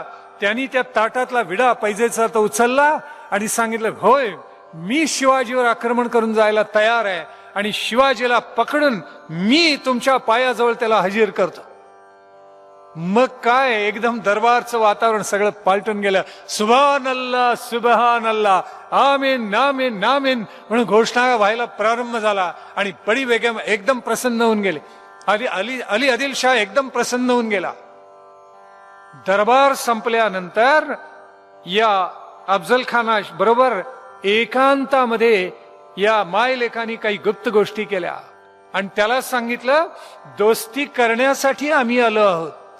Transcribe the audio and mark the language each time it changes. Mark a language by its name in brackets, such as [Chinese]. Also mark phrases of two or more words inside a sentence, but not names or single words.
[Marathi] त्यांनी त्या ताटातला विडा पैजेचा तो उचलला आणि सांगितलं, होय मी शिवाजीवर आक्रमण करून जायला तयार आहे आणि शिवाजीला पकडून मी तुमच्या पायाजवळ त्याला हजीर करतो. मग काय, एकदम दरबारचं वातावरण सगळं पालटून गेलं. [Arabic] سبحان الله، سبحان الله، آمين آمين آمين [Marathi] म्हणून घोषणा व्हायला प्रारंभ झाला. आणि बडी बेगम एकदम प्रसन्न होऊन गेले. अली आदिलशाह एकदम प्रसन्न होऊन गेला. दरबार संपल्यानंतर या अफजल खाना बरोबर एकांतामध्ये या मायलेखांनी काही गुप्त गोष्टी केल्या आणि त्याला सांगितलं, दोस्ती करण्यासाठी आम्ही आलो आहोत.